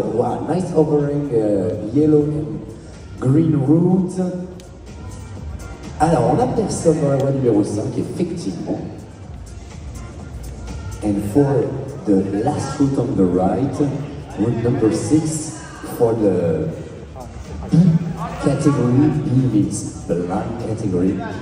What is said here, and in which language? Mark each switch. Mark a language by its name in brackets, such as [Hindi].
[English] Wow, nice overing, yellow and green route. [French] Alors, on a personne dans la voie numéro 5, effectivement. [English] And for the last route on the right, route number 6, for the B category, B means the line category.